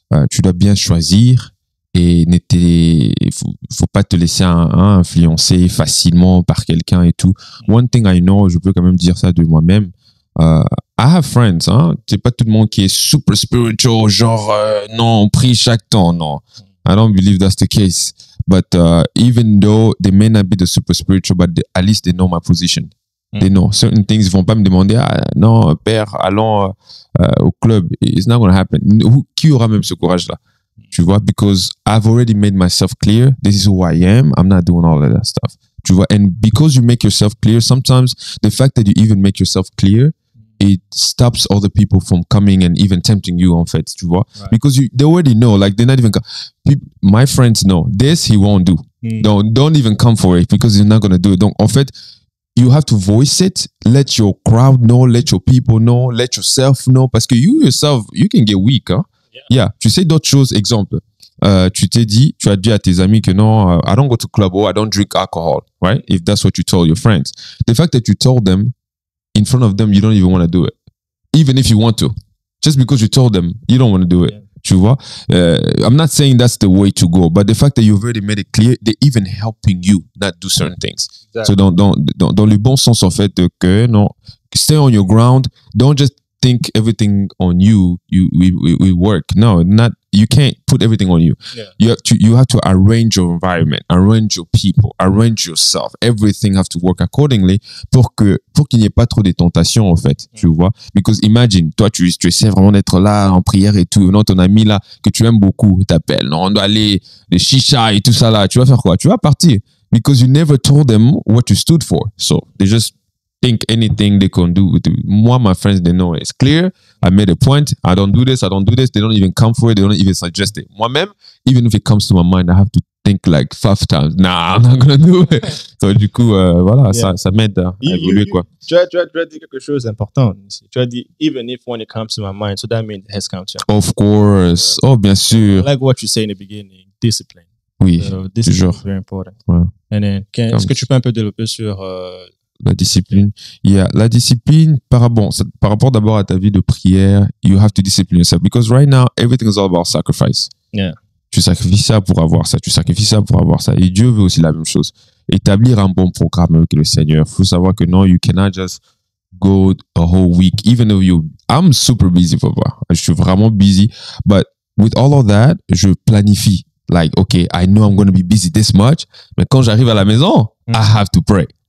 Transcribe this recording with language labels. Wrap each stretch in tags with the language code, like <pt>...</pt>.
<fr>Tu dois bien choisir et faut pas te laisser influencer facilement par quelqu'un et tout.</fr> <en>One thing I know,</en> <fr>je peux quand même dire ça de moi-même.</fr> <en>I have friends, hein.</en> <fr>C'est pas tout le monde qui est</fr> <en>super spiritual,</en> <fr>genre, non, on prie chaque temps, non.</fr> <en>I don't believe that's the case. But even though they may not be the super spiritual, but at least they know my position. They know certain things.</en> <fr>Ils vont pas me demander, non, père, allons au club.</fr> <en>It's not going to happen.</en> <fr>Qui aura même ce courage-là? Tu vois,</fr> <en>because I've already made myself clear. This is who I am. I'm not doing all of that stuff.</en> <fr>Tu vois,</fr> <en>and because you make yourself clear, sometimes the fact that you even make yourself clear, it stops other people from coming and even tempting you,</en> <fr>en fait, tu vois.</fr> <en>Right. Because they already know, like, they're not even... My friends know, this he won't do. Don't even come for it because he's not going to do it.</en> <fr>Donc, en fait,</fr> <en>you have to voice it, let your crowd know, let your people know, let yourself know,</en> <fr>parce que</fr> <en>you yourself, you can get weak, hein. Yeah.</en> <fr>Tu sais d'autres choses, exemple, tu as dit à tes amis que non,</fr> <en>I don't go to club or I don't drink alcohol, right? If that's what you told your friends. The fact that you told them in front of them, you don't even want to do it. Even if you want to. Just because you told them, you don't want to do it. Yeah.</en> <fr>Tu vois?</fr> <en>I'm not saying that's the way to go, but the fact that you've already made it clear, they're even helping you not do certain things. Exactly.</en> <fr>So dans le bon sens, en fait, que non,</fr> <en>stay on your ground. Don't just think everything on you we work. No, not. You can't put everything on you. Yeah. You have to arrange your environment, arrange your people, arrange yourself. Everything have to work accordingly</en> <fr>pour qu'il n'y ait pas trop de tentations, en fait. Tu vois?</fr> <en>Because imagine,</en> <fr>toi, tu essaies vraiment d'être là en prière et tout. Non, ton ami là que tu aimes beaucoup, il t'appelle. Non, on doit aller les chicha et tout ça là. Tu vas faire quoi? Tu vas partir.</fr> <en>Because you never told them what you stood for. So they just think anything they can do.</en> <fr>Moi,</fr> <en>my friends, they know it's clear. I made a point. I don't do this. They don't even come for it. They don't even suggest it.</en> <fr>Moi-même,</fr> <en>even if it comes to my mind, I have to think like 5 times. Nah, I'm not going to do it. So,</en> <fr>du coup, voilà, ça m'aide à évoluer, quoi. Tu as dit quelque chose d'important. Tu as dit,</fr> <en>even if when it comes to my mind, so that means it has come to you. Of course.</en> <fr>Oh, bien sûr.</fr> <en>Like what you say in the beginning, discipline.</en> <fr>Oui,</fr> <en>discipline is very important.</en> <fr>Ouais.</fr> <en>And then,</en> <fr>est-ce que tu peux un peu développer sur... la discipline. La discipline par rapport d'abord à ta vie de prière,</fr> <en>you have to discipline yourself because right now everything is all about sacrifice. Yeah.</en> <fr>Tu sacrifies ça pour avoir ça, tu sacrifies ça pour avoir ça. Et Dieu veut aussi la même chose. Établir un bon programme avec le Seigneur. Faut savoir que non,</fr> <en>you cannot just go a whole week, even though I'm super busy, papa.</en> <fr>Je suis vraiment busy,</fr> <en>but with all of that,</en> <fr>je planifie.</fr> <en>Like, okay, I know I'm going to be busy this much,</en> <fr>mais quand j'arrive à la maison,</fr> <en>I have to pray.</en>